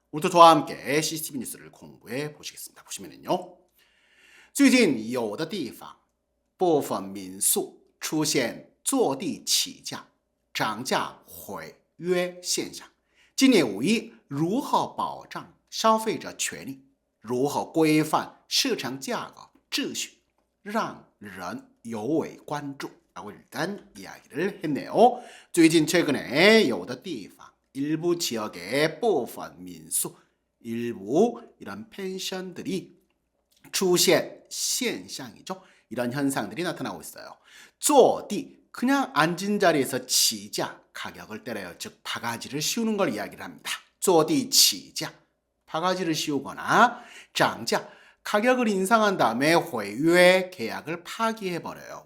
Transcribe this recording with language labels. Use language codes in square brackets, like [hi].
[ko] 오늘도 저와 함께 CCTV 뉴스를 공부해 보시겠습니다. 보시면은요, [zh] 最近有的地方部分民宿出现坐地起价、涨价毁约现象。今年5·1如何保障消费者权利？如何规范市场价格秩序？让人尤为关注。 [ko] 라고 일단 이야기를 했네요. 最近 최근에 有的地方 일부 지역의 部分民宿 일부 이런 펜션들이 出现现象이죠. 이런 현상들이 나타나고 있어요. 坐地 그냥 앉은 자리에서 치자 가격을 때려요. 즉 바가지를 씌우는 걸 이야기를 합니다. 坐地起价 바가지를 씌우거나 涨价 가격을 인상한 다음에 회유의 계약을 파기해버려요.